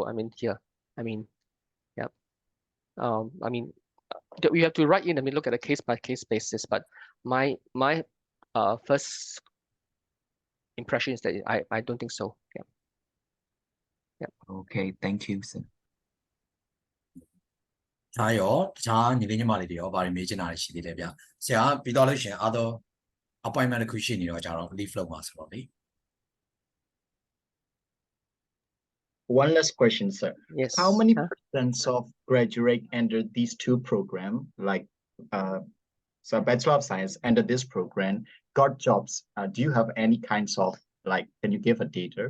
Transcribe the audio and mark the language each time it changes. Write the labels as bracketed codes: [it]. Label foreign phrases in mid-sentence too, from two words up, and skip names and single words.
[en] I mean here, I mean, yeah. I mean, we have to write in. I mean, look at a case by case basis. But my first impression is that I don't think so. Yeah. Okay, thank you, sir. [my] ဒါရောတခြားညီလေးညီမလေးတွေရောဗာတွေမေးချင်တာရှိသေးတယ်ဗျဆရာပြီးတော့လို့ရှိရင် [en] other appointment [my] တစ်ခုရှိနေတော့ကြတော့ leave လုပ်မှာဆိုတော့လေ [en] One last question, sir. Yes. How many percent of graduate under these two programs, like so Bachelor of Science under this program, got jobs? Do you have any kinds of Like, can you give a data?